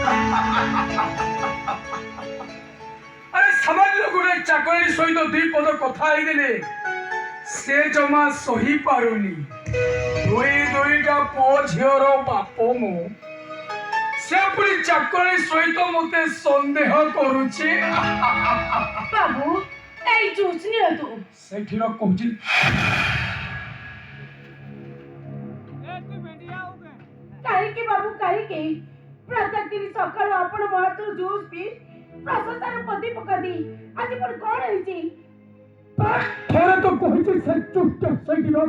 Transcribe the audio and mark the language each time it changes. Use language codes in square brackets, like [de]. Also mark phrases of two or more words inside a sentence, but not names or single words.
[or] ଆରେ ସାମାନ୍ୟ ଗୋଟେ ଚାକରାଣୀ ସହିତ 2 ପଦ କଥା ହେଇଦେଲେ ସେ ଜମା ସହି ପାରୁନି। 2ଟା ପୁଅ ଝିଅର ବାପ ମୁଁ, ସେ ପୁଣି ଚାକରାଣୀ ସହିତ ମତେ ସନ୍ଦେହ କରୁଛି। ବାବୁ ଏଇ ଜୁସ ନିଅନ୍ତୁ। ସେଇଠି ର କହୁଛି କାହିଁକି ବାବୁ କାହିଁକି ପ୍ରତ୍ୟେକ ଦିନ ସକାଳୁ ଆପଣ ମୋ ହାତରୁ ଜୁସ୍ ପିଇ ପ୍ରଶଂସାର ପଦି ପକାନ୍ତି। ଆଜି ପୁଣି କଣ ହେଇଛି? ଥରେ ତ କହିଛି ସେ ଚୁପ୍ ସେଇଠି ରହ।